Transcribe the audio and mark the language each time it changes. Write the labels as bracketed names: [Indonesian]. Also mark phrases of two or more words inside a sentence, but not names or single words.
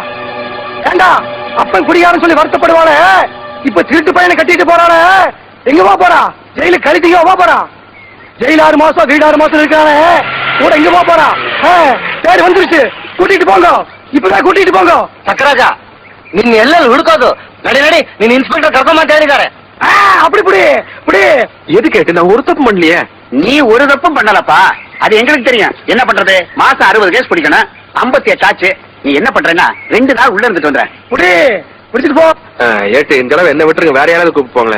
[Tamil] ஏண்டா அப்பன் குடியாரன்னு சொல்லி வருத்தப்படுவானே, இப்ப திருட்டு பையனை கட்டிட்டு போறானே, எங்க போறா? ஜெயிலு கழித்தீங்க போறா? ஜெயில 6 மாசம் வீடு 6 மாசம் இருக்கானே, கூட எங்க போறா? சரி வந்துருச்சு, கூட்டிட்டு போங்க, இப்பதான் கூட்டிட்டு போங்க. சக்கராஜா, [Kannada] ನಿನ್ನ ಎಲ್ಲೆಲ್ಲಿ ಹುಡುಕೋದು? ನಡಿ ನಡಿ, ನೀನ್ ಇನ್ಸ್ಪೆಕ್ಟರ್ ಕರ್ಕೊಂಡ್ ಅಂತ ಹೇಳಿದ್ದಾರೆ. [Tamil] அப்படி புடி புடி. எது கேட்டு நான் ஒரு தப்பு பண்ணலையே. நீ ஒரு தப்பும் பண்ணலப்பா, அது எங்களுக்கு தெரியும். என்ன பண்றது, மாசம் 60 கேஸ் பிடிக்கணும், 58 ஆச்சு. நீ என்ன பண்றேன்னா 2 நாள் உள்ள இருந்துட்டு வந்த. புடி, பிடிச்சிட்டு போ. ஏட்டு இந்த தடவை என்ன விட்டுருங்க, வேற யாராவது கூப்பிட்டு போங்களேன்.